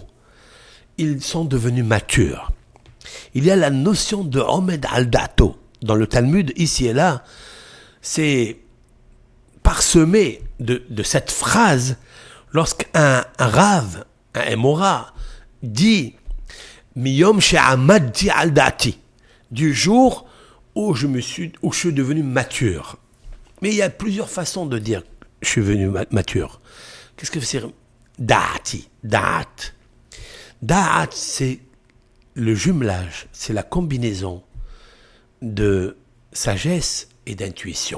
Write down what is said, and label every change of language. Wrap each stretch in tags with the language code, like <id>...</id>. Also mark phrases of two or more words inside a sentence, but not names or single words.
<fr>Ils sont devenus matures. Il y a la notion de</fr> <he>עומד על דעתו.</he> <fr>Dans le Talmud, ici et là, c'est parsemé de cette phrase lorsqu'un Rav, un Emora, dit</fr> <he>מיום שעמדתי על דעתי,</he> <fr>du jour où je suis devenu mature. Mais il y a plusieurs façons de dire je suis devenu mature. Qu'est-ce que c'est</fr> <he>דעתי, דעת.</he> <fr>Da'at, c'est le jumelage, c'est la combinaison de sagesse et d'intuition.</fr>